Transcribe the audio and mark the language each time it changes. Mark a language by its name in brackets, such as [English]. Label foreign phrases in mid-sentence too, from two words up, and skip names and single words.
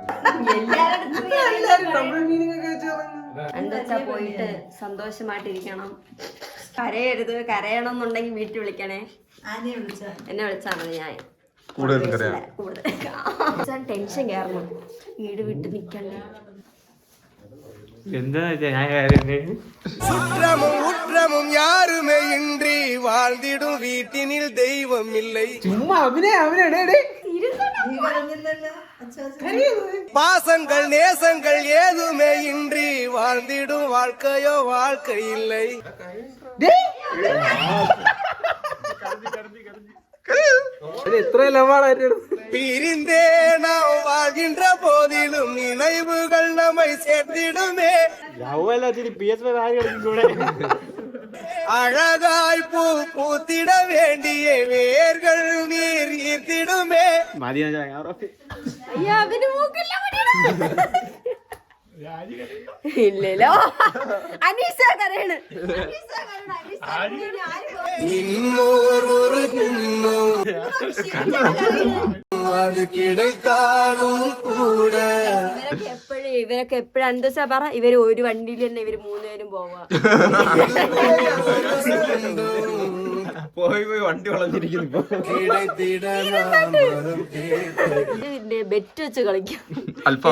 [Malayalam] എന്താ പോയിട്ട് സന്തോഷമായിട്ടിരിക്കണം. കരയരുത്. കരയണം എന്നുണ്ടെങ്കിൽ വീട്ടിൽ വിളിക്കണേ. എന്നെ വിളിച്ചാൽ മതി. ഞാൻ കൂടുതൽ ടെൻഷൻ കയറണം. വീട് വിട്ട് നിക്കണ്ടേ. എന്താ ഞാൻ കാര്യം [Tamil] உற்றமும் யாருமே இன்றி வாழ்ந்திடும் வீட்டினில் தெய்வம் இல்லை. [Malayalam] ചുമ്മാ അവനെ [Tamil] பாசங்கள் நேசங்கள் ஏதுமே இன்றி வாழ்ந்திடும் வாழ்க்கையோ வாழ்க்கை இல்லை. [Malayalam] എത്ര ലവാണ് [Tamil] பிரிந்தே நாம் வாழ்கின்ற போதிலும் நினைவுகள் நம்மை சேர்த்திடுமே. அழகாய் பூ பூத்திட வேண்டிய வேர்கள் நீர் ஈர்த்திடுமே. [Malayalam] ഇല്ലല്ലോ. അനീഷ കരയാണ്. [Tamil] அது கிடைத்தாலும் கூட [Malayalam] ഇവരൊക്കെ എപ്പോഴും എന്താ പറ, ഇവര് ഒരു വണ്ടിയിൽ തന്നെ ഇവര് 3 പേരും പോവാ. പോയി വണ്ടി വളഞ്ഞിരിക്കുന്നു ഇപ്പൊ. ബെറ്റ് വെച്ച് കളിക്കാം. അൽഫാം